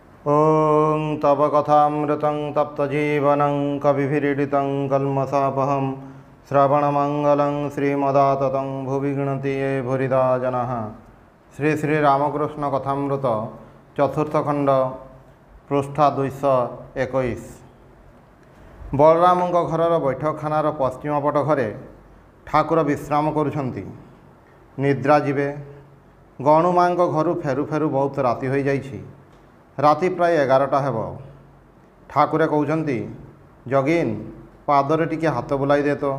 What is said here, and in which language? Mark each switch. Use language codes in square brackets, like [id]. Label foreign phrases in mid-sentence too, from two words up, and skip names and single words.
[sa] ॐ तव कथामृतं तप्तजीवनं कविभिरीडितं कल्मषापहं श्रवणमङ्गलं श्रीमदाततं भुवि गृह्णन्ति ये भूरिदा जनाः। [or] ଶ୍ରୀ ଶ୍ରୀ ରାମକୃଷ୍ଣ କଥାମୃତ ଚତୁର୍ଥ ଖଣ୍ଡ ପୃଷ୍ଠା 221। ବଳରାମ ଘର ବୈଠକଖାନାର ପଶ୍ଚିମ ପଟ ଘରେ ଠାକୁର ବିଶ୍ରାମ କରୁଛନ୍ତି। ନିଦ୍ରା ଯିବେ। ଗଣୁମା ଘର ଫେରୁ ଫେରୁ ବହୁତ ରାତି ହୋଇ ଯାଇଛି। ରାତି ପ୍ରାୟ 11ଟା ହେବ। ଠାକୁରେ କହୁଛନ୍ତି, ଯୋଗୀନ ପାଦରେ ଟିକେ ହାତ ବୁଲାଇ ଦେ ତୋ।